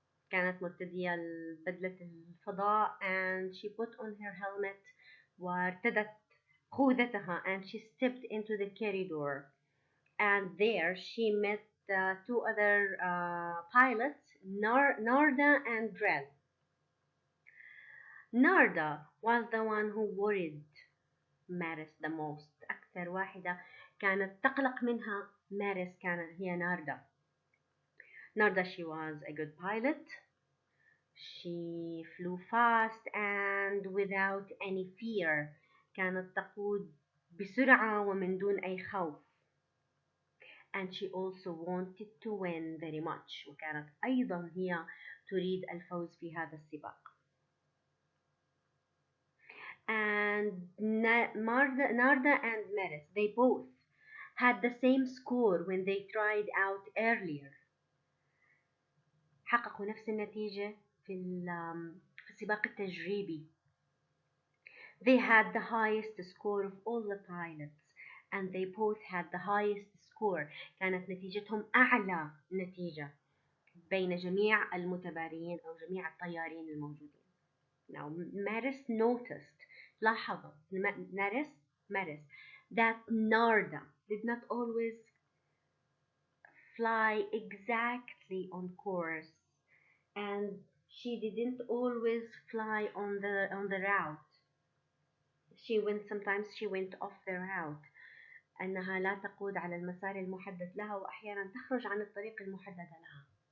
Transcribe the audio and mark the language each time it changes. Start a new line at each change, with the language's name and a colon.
Arabic: كانت مرتدية بدلة الفضاء
English: and she put on her helmet
Arabic: وارتدت خوذتها
English: and she stepped into the corridor, and there she met two other pilots, Narda and Drell. Narda was the one who worried Maris the most.
Arabic: أكثر واحدة كانت تقلق منها مارس كانت هي ناردا.
English: Narda, she was a good pilot. She flew fast and without any fear.
Arabic: كانت تقود بسرعة ومن دون أي خوف.
English: And she also wanted to win very much.
Arabic: وكانت أيضا هي تريد الفوز في هذا السباق.
English: And Narda and Maris, they both had the same score when they tried out earlier.
Arabic: حققوا نفس النتيجة في السباق التجريبي.
English: They had the highest score of all the pilots, and they both had the highest score.
Arabic: كانت نتيجتهم أعلى نتيجة بين جميع المتبارين أو جميع الطيارين الموجودين.
English: Now, Maris noticed,
Arabic: لاحظت
English: Maris that Narda did not always fly exactly on course, and she didn't always fly on the route. Sometimes she went off the route.
Arabic: أنها لا تقود على المسار المحدد لها وأحيانا تخرج عن الطريق المحدد لها.